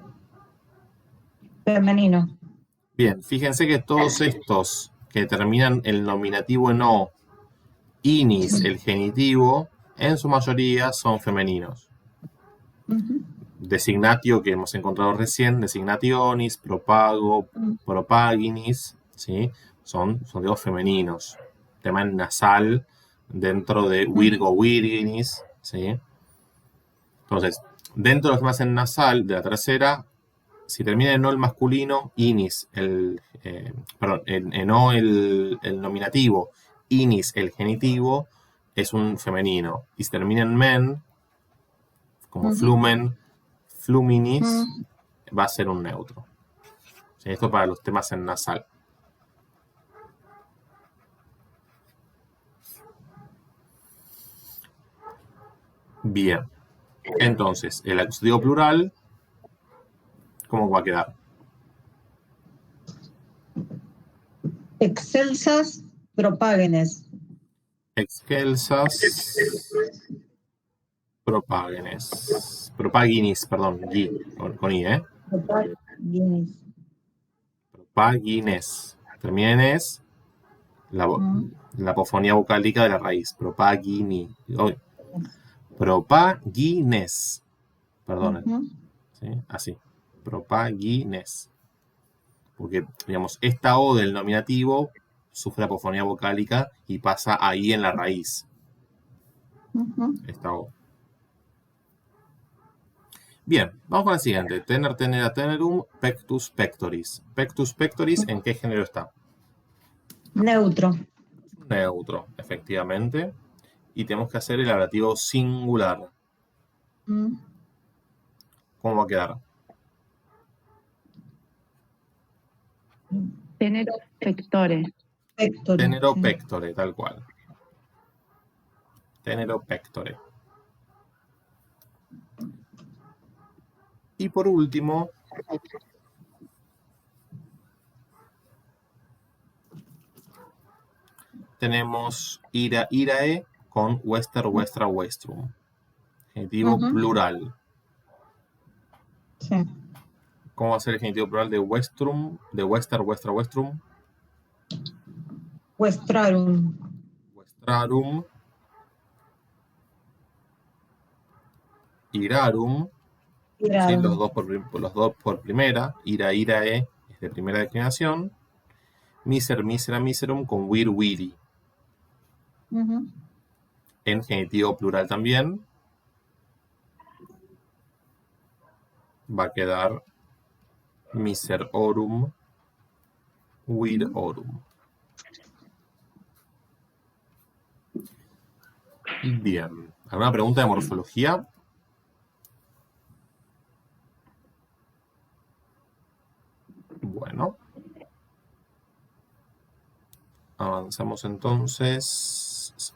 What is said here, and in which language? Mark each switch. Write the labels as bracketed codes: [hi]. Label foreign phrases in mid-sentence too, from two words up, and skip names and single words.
[es] Femenino. Bien, fíjense que todos estos que terminan el nominativo en o, inis, el genitivo, en su mayoría son femeninos. Ujú. Designatio, que hemos encontrado recién, [la] designationis, propago, propaginis, [es] ¿sí? Son todos femeninos. Tema en nasal dentro de [la] virgo, virginis, [es] ¿sí? Entonces, dentro de los temas en nasal de la tercera, si termina en o el masculino, inis, en o el nominativo, inis el genitivo, es un femenino. Y si termina en men, como [la] flumen, fluminis, [es] va a ser un neutro. ¿Sí? Esto para los temas en nasal. Bien. Entonces, el acusativo plural, ¿cómo va a quedar? [la] Excelsas propágenes. Excelsas propágenes. Propaginis, [es] perdón, con I, ¿eh? [la] Propágenes. Propagines. [es] Termina en es la apofonía vocálica de la raíz. [la] Propagini. Propagines. [es] Perdonen. ¿Sí? Así. Propagines. Porque, digamos, esta O del nominativo sufre apofonía vocálica y pasa ahí en la raíz. Esta O. Bien, vamos con la siguiente. [la] Tener, tenera, tenerum, pectus, pectoris. Pectus, pectoris, [es] ¿en qué género está? Neutro. Neutro, efectivamente. Y tenemos que hacer el ablativo singular. ¿Cómo va a quedar? [la] Tenero pectore. Pectore. Tenero pectore, [es] tal cual. [la] Tenero pectore. [es] Y por último, tenemos ira, [la] irae con wester, westra, westrum. [es] Genitivo plural. Sí. ¿Cómo va a ser el genitivo plural de westrum, de [la] wester, westra, westrum? Westrarum. Westrarum. Irarum. [es] ¿Sí? Los dos por primera. [la] Ira, irae [es] es de primera declinación. [la] Miser, misera, miserum con wir, wiri. [es] En genitivo plural también va a quedar [la] miser orum, wir orum. [es] Bien. ¿Alguna pregunta de morfología? Bueno. Avanzamos entonces.